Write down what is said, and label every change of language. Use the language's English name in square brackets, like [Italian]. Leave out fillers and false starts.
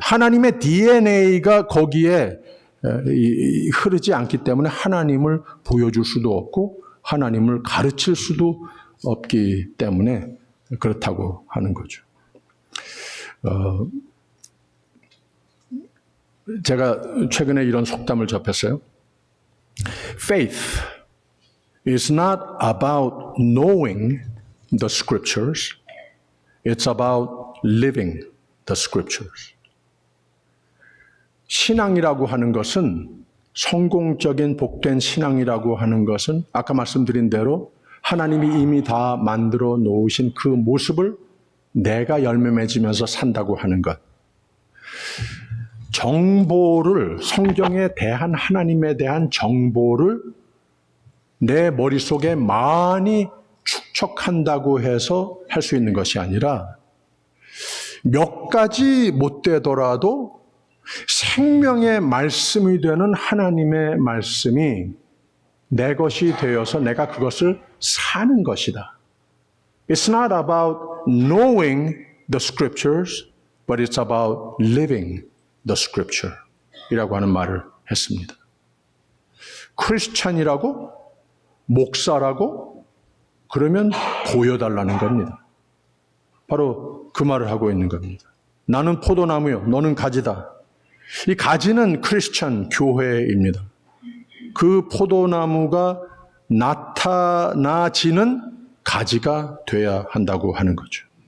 [Korean] 하나님의 DNA가 거기에 흐르지 않기 때문에 하나님을 보여줄 수도 없고 하나님을 가르칠 수도 없기 때문에 그렇다고 하는 거죠. 제가 최근에 이런 속담을 접했어요. [English] Faith is not about knowing the scriptures. It's about living the scriptures. [Korean] 신앙이라고 하는 것은, 성공적인 복된 신앙이라고 하는 것은 아까 말씀드린 대로 하나님이 이미 다 만들어 놓으신 그 모습을 내가 열매 맺으면서 산다고 하는 것. 정보를, 성경에 대한, 하나님에 대한 정보를 내 머릿속에 많이 축적한다고 해서 할 수 있는 것이 아니라 몇 가지 못 되더라도 생명의 말씀이 되는 하나님의 말씀이 내 것이 되어서 내가 그것을 사는 것이다. [English] It's not about knowing the scriptures, but it's about living the scripture [Korean] 이라고 하는 말을 했습니다. 크리스찬이라고, 목사라고 그러면 보여달라는 겁니다. 바로 그 말을 하고 있는 겁니다. 나는 포도나무요, 너는 가지다. 이 가지는 크리스찬 교회입니다. 그 포도나무가 나타나지는 가지가 돼야 한다고 하는 거죠.